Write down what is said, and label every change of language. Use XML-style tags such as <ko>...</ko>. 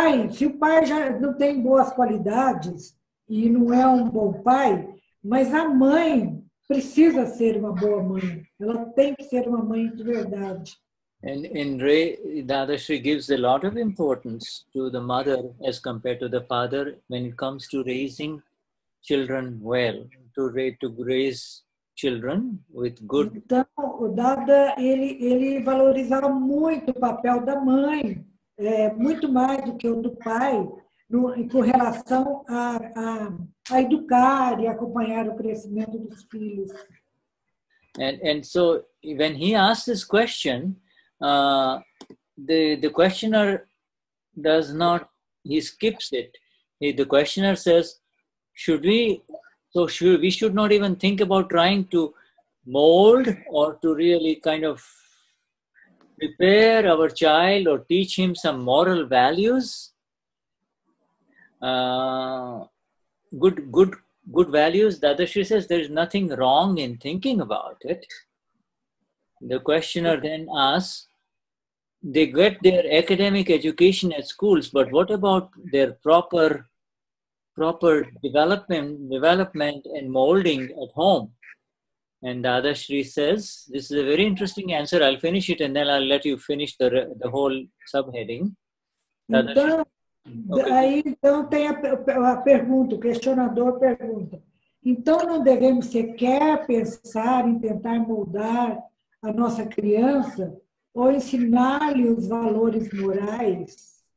<pt>Se o pai já não tem boas qualidades e não é um bom pai, mas a mãe precisa ser uma boa mãe. Ela tem que ser uma mãe de verdade.</pt> <en>And Dadashri gives a lot of importance to the mother as compared to the father when it comes to raising children well, to raise children with good.</en> <pt>Então, o Dada, ele valorizava muito o papel da mãe, muito mais do que o do pai, com relação a educar e acompanhar o crescimento dos filhos.</pt> <en>And so when he asks this question, the questioner he skips it. The questioner says, we should not even think about trying to mold or to really kind of prepare our child or teach him some moral values, good values, Dadashri says there is nothing wrong in thinking about it. The questioner then asks, they get their academic education at schools, but what about their proper development and molding at home? And Dadashri says, this is a very interesting answer. I'll finish it and then I'll let you finish the whole subheading.</en> <pt>Então, aí então tem a pergunta, o questionador pergunta. Então não devemos sequer pensar em tentar moldar a nossa criança ou ensinar-lhe os valores morais?</pt>